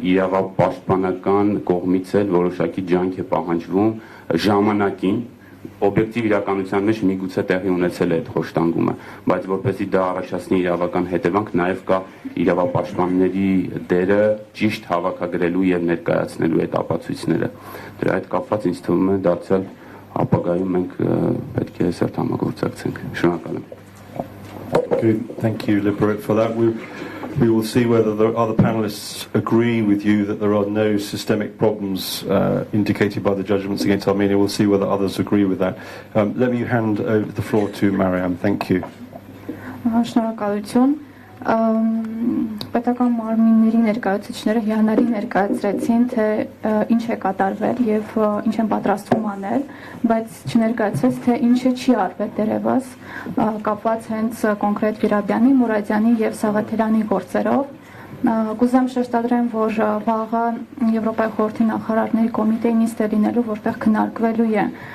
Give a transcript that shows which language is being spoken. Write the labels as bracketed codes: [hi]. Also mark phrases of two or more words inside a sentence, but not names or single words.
[hy] իրավապաշտպանական կողմից էլ որոշակի ջանք է պահանջվում ժամանակին, օբյեկտիվ իրականության մեջ միգուցե տեղի ունեցել է այդ խոշտանգումը, բայց որպեսզի դա առաջացնի իրավական հետևանք, նաև կա իրավապաշտպանների դերը ճիշտ հավաքագրելու եւ ներկայացնելու այդ ապացույցները։ Դրա հետ կապված ինձ թվում է դարձյալ ապագայում մենք պետք է հստակ համագործակցենք։ Շնորհակալ եմ։ [en] Good. Thank you, Liberate, for that. We will see whether the other panelists agree with you that there are no systemic problems indicated by the judgments against Armenia. We'll see whether others agree with that. Let me hand over the floor to Mariam. Thank you. [hy] Շնորհակալություն։ Պետական մարմինների ներկայացուցիչները հիանալի ներկայացրեցին, թե ինչ է կատարվել եւ ինչ են պատրաստվում անել, բայց չներկայացրեց, թե ինչը չի արվել դեռևս, կապված հենց կոնկրետ Վիրաբյանի, Մուրադյանի եւ Սաղաթելյանի գործերով։ Կուզեմ շեշտադրեմ, որ վաղը Եվրոպայի խորհրդի նախարարների կոմիտեի նիստ է լինելու, որտեղ քննարկվելու է